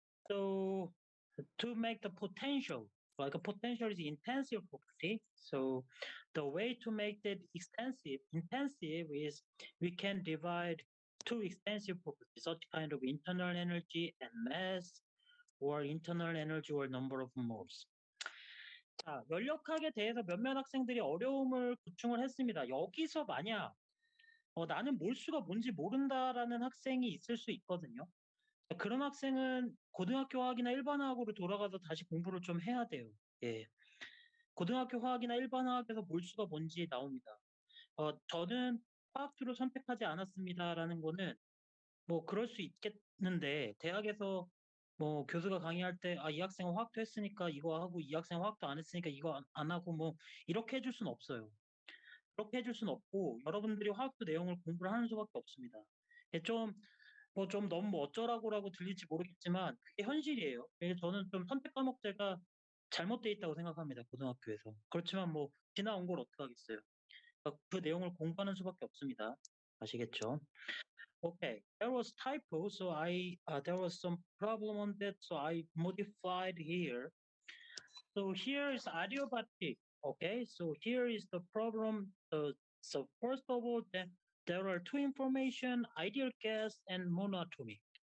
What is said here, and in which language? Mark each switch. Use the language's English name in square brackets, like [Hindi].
[English] So to make the potential, like a potential is intensive property. So the way to make that intensive is we can divide two extensive properties, such kind of internal energy and mass, or internal energy or number of moles. [Korean] 자, 연력학에 대해서 몇몇 학생들이 어려움을 구충을 했습니다. 여기서 만약 나는 몰수가 뭔지 모른다라는 학생이 있을 수 있거든요. 그런 학생은 고등학교 화학이나 일반화학으로 돌아가서 다시 공부를 좀 해야 돼요. 예. 고등학교 화학이나 일반화학에서 몰수가 뭔지 나옵니다. 저는 화학투를 선택하지 않았습니다라는 거는 뭐 그럴 수 있겠는데 대학에서 뭐 교수가 강의할 때 아, 이 학생은 화학투 했으니까 이거 하고 이 학생은 화학투 안 했으니까 이거 안 하고 뭐 이렇게 해줄 수는 없어요. 그렇게 해줄 수는 없고 여러분들이 화학투 내용을 공부를 하는 수밖에 없습니다. 예, 좀 너무 뭐 어쩌라고라고 들릴지 모르겠지만 그게 현실이에요. 그래서 저는 좀 선택 과목제가 잘못돼 있다고 생각합니다. 고등학교에서. 그렇지만 뭐 지나온 걸 어떡하겠어요. 그 내용을 공부하는 수밖에 없습니다. 아시겠죠? [English] Okay, there was typo, so there was some problem on that, so I modified here. So here is adiabatic. Okay, so here is the problem. So first of all, there are two information: ideal gas and monatomy.